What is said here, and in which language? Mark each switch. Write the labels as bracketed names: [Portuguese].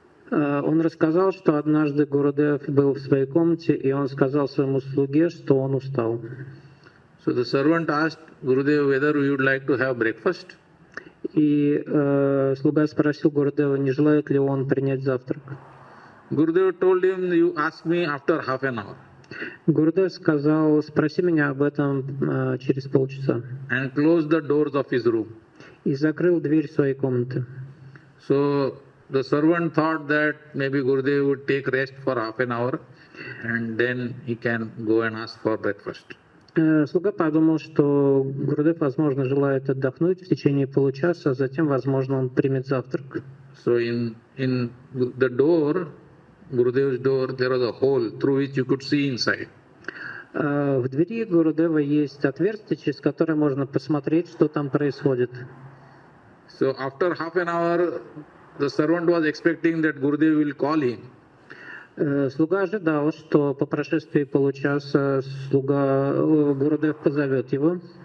[Russian] Он рассказал, что однажды Гурудев был в своей комнате, и он сказал своему слуге, что он устал. [English] So the servant asked Gurudev whether we would like to have breakfast. [Russian] И слуга спросил Гурудева, не желает ли он принять завтрак. [English] Gurudev told him, you ask me after half an hour. [Russian] Гурудев сказал, спроси меня об этом через полчаса. [English] And closed the doors of his room. [Russian] И закрыл дверь своей комнаты. [English] So the servant thought that maybe Gurudev would take rest for half an hour and then he can go and ask for breakfast. [Russian] Слуга подумал, что Гурудев, возможно, желает отдохнуть в течение получаса, а затем, возможно, он примет завтрак. [English] So in the door, Gurudev's door, there was a hole through which you could see inside. [Russian] В двери Гурудева есть отверстие, через которое можно посмотреть, что там происходит. [English] So after half an hour, the servant was expecting that Gurudev will call him. [Russian] Слуга ожидал, что по прошествии получаса Гурудев позовет его.